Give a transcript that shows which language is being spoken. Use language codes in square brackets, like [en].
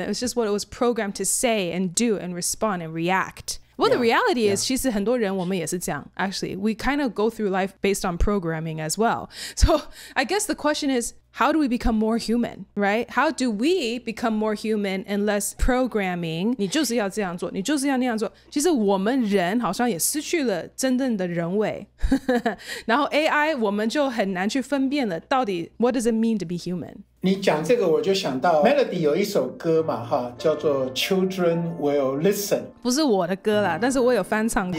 [en] It's just what it was programmed to say and do and respond and react. Well, the reality is, [zh] 其實很多人我們也是這樣 [en] Actually, we kind of go through life based on programming as well. So I guess the question is, how do we become more human, right? How do we become more human and less programming? [zh] 你就是要這樣做，你就是要那樣做。其實我們人好像也失去了真正的人味。然後 AI 我們就很難去分辨了，到底 [en] what does it mean to be human? [zh] 你講這個我就想到 Melody 有一首歌嘛叫做 Children Will Listen 不是我的歌啦但是我有翻唱過